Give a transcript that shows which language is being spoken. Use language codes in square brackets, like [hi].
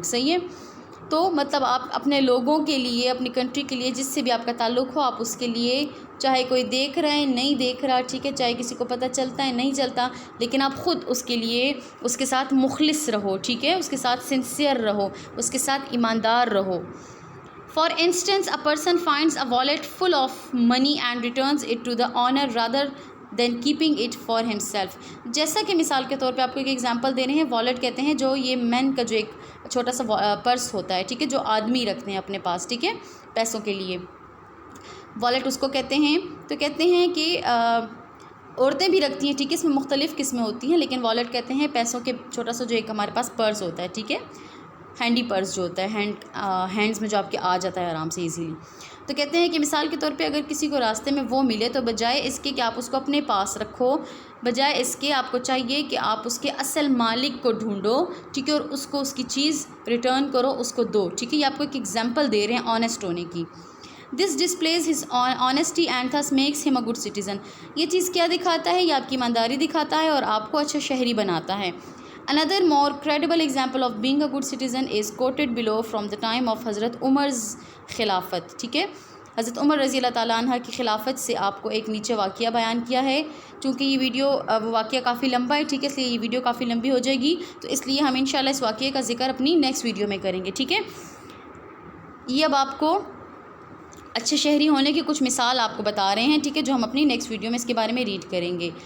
[ur] صحیح ہے؟ تو مطلب آپ اپنے لوگوں کے لیے، اپنی کنٹری کے لیے، جس سے بھی آپ کا تعلق ہو، آپ اس کے لیے، چاہے کوئی دیکھ رہا ہے نہیں دیکھ رہا، ٹھیک ہے، چاہے کسی کو پتہ چلتا ہے نہیں چلتا، لیکن آپ خود اس کے لیے اس کے ساتھ مخلص رہو، ٹھیک ہے، اس کے ساتھ سنسیئر رہو، اس کے ساتھ ایماندار رہو. [en] For instance, a person finds a wallet full of money and returns it to the owner rather than keeping it for himself. [ur] جیسا کہ مثال کے طور پہ آپ کو ایک ایگزامپل دے رہے ہیں. والٹ کہتے ہیں جو یہ مین کا جو ایک چھوٹا سا پرس ہوتا ہے، ٹھیک ہے، جو آدمی رکھتے ہیں اپنے پاس، ٹھیک ہے، پیسوں کے لیے، والٹ اس کو کہتے ہیں. تو کہتے ہیں کہ عورتیں بھی رکھتی ہیں، ٹھیک ہے، اس میں مختلف قسمیں ہوتی ہیں، لیکن والٹ کہتے ہیں پیسوں کے چھوٹا سا جو ایک ہمارے پاس پرس ہوتا ہے، ٹھیک ہے، ہینڈی پرس جو ہوتا ہے، ہینڈز میں جو آپ کے آ جاتا ہے آرام سے ایزیلی. تو کہتے ہیں کہ مثال کے طور پہ اگر کسی کو راستے میں وہ ملے تو بجائے اس کے کہ آپ اس کو اپنے پاس رکھو، بجائے اس کے آپ کو چاہیے کہ آپ اس کے اصل مالک کو ڈھونڈو، ٹھیک ہے، اور اس کو اس کی چیز ریٹرن کرو، اس کو دو، ٹھیک ہے. یہ آپ کو ایک ایگزامپل دے رہے ہیں آنیسٹ ہونے کی. [en] This displays his honesty and this makes him a good citizen. [ur] یہ چیز کیا دکھاتا ہے؟ یہ آپ کی ایمانداری دکھاتا ہے اور آپ کو اچھا شہری بناتا ہے. [en] Another more credible example of being a good citizen is quoted below from the time of حضرت عمر's خلافت. [ur] ٹھیک ہے، حضرت عمر رضی اللہ تعالیٰ عنہ کی خلافت سے آپ کو ایک نیچے واقعہ بیان کیا ہے. چونکہ یہ ویڈیو واقعہ کافی لمبا ہے، ٹھیک ہے، اس لیے یہ ویڈیو کافی لمبی ہو جائے گی، تو اس لیے ہم انشاءاللہ اس واقعے کا ذکر اپنی نیکسٹ ویڈیو میں کریں گے. ٹھیک ہے، یہ اب آپ کو اچھے شہری ہونے کی کچھ مثال آپ کو بتا رہے ہیں، ٹھیک ہے، جو ہم اپنی نیکسٹ ویڈیو میں اس کے بارے میں ریڈ کریں گے.